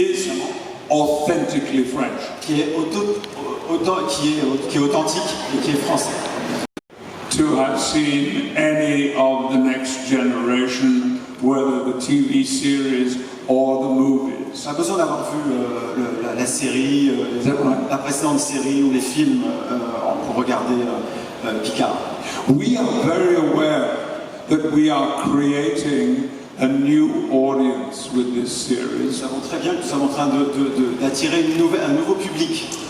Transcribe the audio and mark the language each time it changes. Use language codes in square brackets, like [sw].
[en] is authentically French. [fr] qui est authentique et qui est français. [en] To have seen any of the next generation, whether the TV series or the movies. [fr] Pas besoin d'avoir vu la série, la précédente série ou les films pour regarder Picard. [en] We are very aware that we are creating a new audience with this [fr] Nous [en] series, [fr] savons très bien que nous sommes en train d'attirer un nouveau public.